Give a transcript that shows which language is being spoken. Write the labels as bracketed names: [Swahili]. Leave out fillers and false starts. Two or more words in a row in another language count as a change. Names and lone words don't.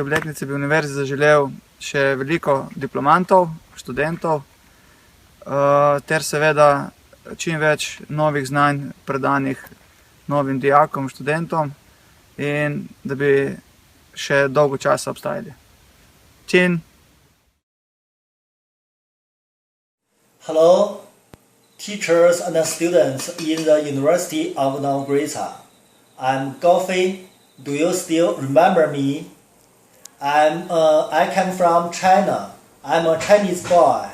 [Slovenian] obletnici bi univerzi zaželel še veliko diplomantov, študentov, ter seveda čim več novih znanj predanih novim dijakom, študentom in da bi še dolgo časa obstajali. Čin! [English] Hello, teachers and students in the University of Novogorica. I'm Gaofei. Do you still remember me? I came from China. I'm a Chinese boy.